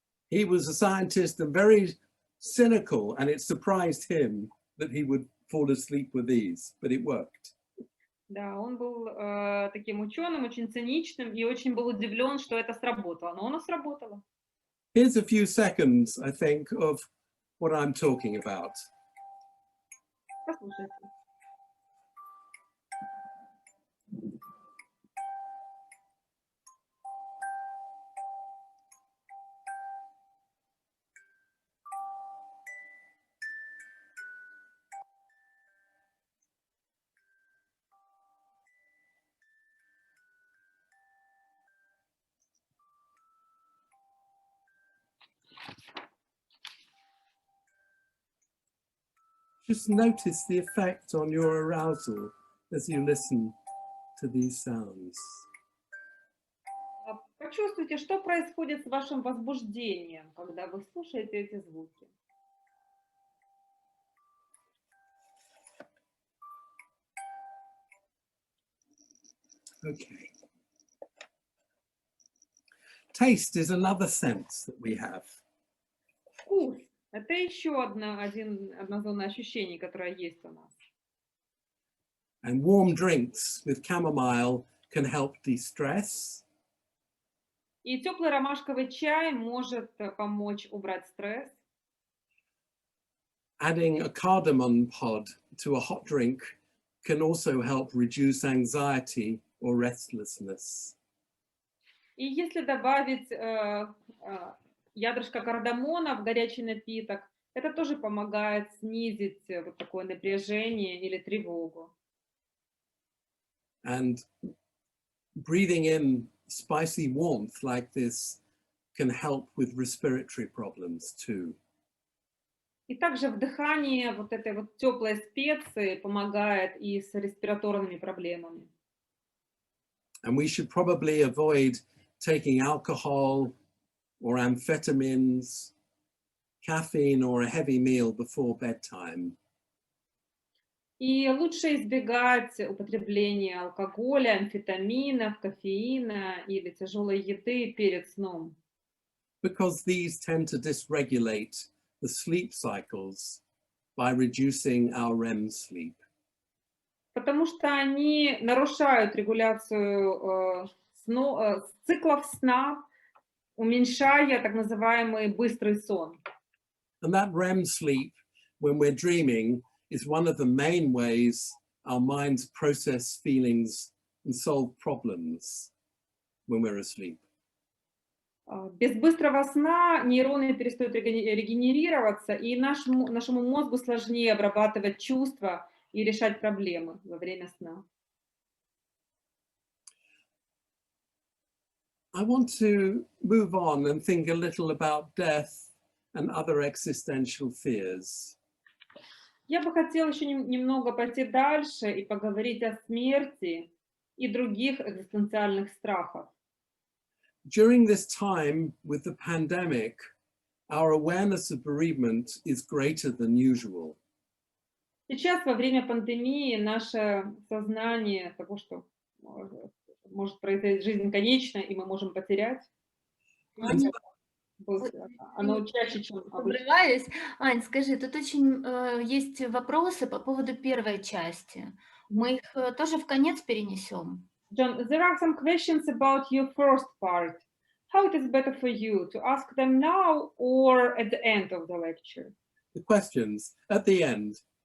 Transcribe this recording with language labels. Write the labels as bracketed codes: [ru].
[en] He was a scientist and very cynical, and it surprised him that he would fall asleep with these, but it worked. [ru] Да, он был таким ученым, очень циничным, и очень был удивлен, что это сработало. Но оно сработало. [en] Here's a few seconds, I think, of what I'm talking about. [ru] Послушайте. [en] Just notice the effect on your arousal as you listen to these sounds. [ru] Почувствуйте, что происходит с вашим возбуждением, когда вы слушаете эти звуки. [en] Okay. Taste is another sense that we have. [ru] Вкус — это еще одна зона ощущений, которая есть у нас. [en] And warm drinks with chamomile can help de-stress. [ru] И теплый ромашковый чай может помочь убрать стресс. [en] adding a cardamom pod to a hot drink can also help reduce anxiety or restlessness. [ru] И если добавить ядрышко кардамона в горячий напиток, это тоже помогает снизить вот такое напряжение или тревогу. [en] And breathing in spicy warmth like this can help with respiratory problems too. [ru] И также вдыхание вот этой вот теплой специи помогает и с респираторными проблемами. [en] And we should probably avoid taking alcohol or amphetamines, caffeine or a heavy meal before bedtime. [ru] И лучше избегать употребления алкоголя, амфетаминов, кофеина или тяжелой еды перед сном. [en] Because these tend to dysregulate the sleep cycles by reducing our REM sleep. [ru] Потому что они нарушают регуляцию циклов сна, уменьшая так называемый быстрый сон. [en] And that REM sleep, when we're dreaming, is one of the main ways our minds process feelings and solve problems when we're asleep. [ru] Без быстрого сна нейроны перестают регенерироваться, и нашему мозгу сложнее обрабатывать чувства и решать проблемы во время сна. [en] I want to move on and think a little about death and other existential fears. [ru] Я бы хотела еще немного пойти дальше и поговорить о смерти и других экзистенциальных страхах. [en] During this time with the pandemic, our awareness of bereavement is greater than usual. [ru] Сейчас, во время пандемии, наше сознание того, что может произойти, жизнь конечна, и мы можем потерять, оно чаще, чем обычно. Обрываюсь. Ань, скажи, тут очень есть вопросы по поводу первой части. Мы их тоже в конец перенесем. [en] John, there are some questions about your first part. How it is better for you to ask them now or at the end of the lecture? The questions at the end.